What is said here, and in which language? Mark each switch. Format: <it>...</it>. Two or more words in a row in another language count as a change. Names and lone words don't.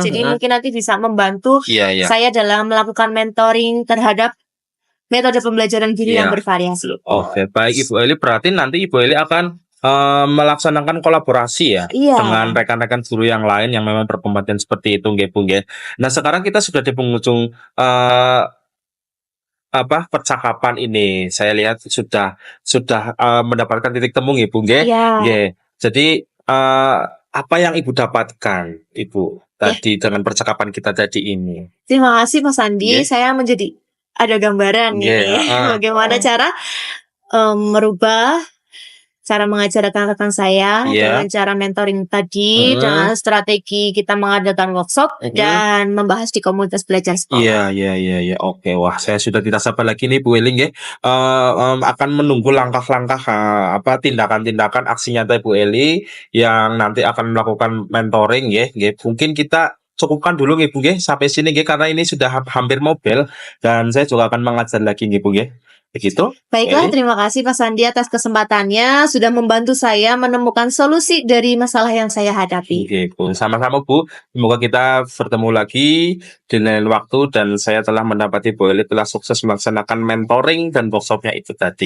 <id>Jadi mungkin nanti bisa membantu Iya. saya dalam melakukan mentoring terhadap metode pembelajaran guru yang bervariasi. Oke, baik Ibu Eli. Berarti nanti Ibu Eli akan melaksanakan kolaborasi ya Iya. dengan rekan-rekan guru yang lain yang memang berkompeten seperti itu, nggih, Bu, nggih. Nah, sekarang kita sudah di penghujung percakapan ini. Saya lihat sudah mendapatkan titik temu, nggih, Bu, nggih. Iya. Nggih. Jadi apa yang Ibu dapatkan, Ibu, tadi dengan percakapan kita tadi ini? Terima kasih Mas Andi. Iya. Saya menjadi ada gambaran Iya. nih bagaimana cara merubah cara mengajar rekan-rekan saya Iya. dengan cara mentoring tadi, Mhm. dengan strategi kita mengadakan workshop Mhm. dan membahas di komunitas belajar sekolah. Iya. Oke, wah saya sudah tidak sabar lagi nih Bu Eling ya. Akan menunggu langkah-langkah tindakan-tindakan aksi nyata Bu Eli yang nanti akan melakukan mentoring ya. Nggih. Mungkin kita cukupkan dulu nggih Bu nggih sampai sini nggih karena ini sudah hampir mobil dan saya juga akan mengajar lagi nggih Bu nggih. Begitu? Baiklah, Eli? terima kasih Pak Sandi atas kesempatannya sudah membantu saya menemukan solusi dari masalah yang saya hadapi. Oke, Bu. Sama-sama Bu. Semoga kita bertemu lagi di lain waktu dan saya telah mendapati Bu Eli telah sukses melaksanakan mentoring dan workshopnya itu tadi.</id>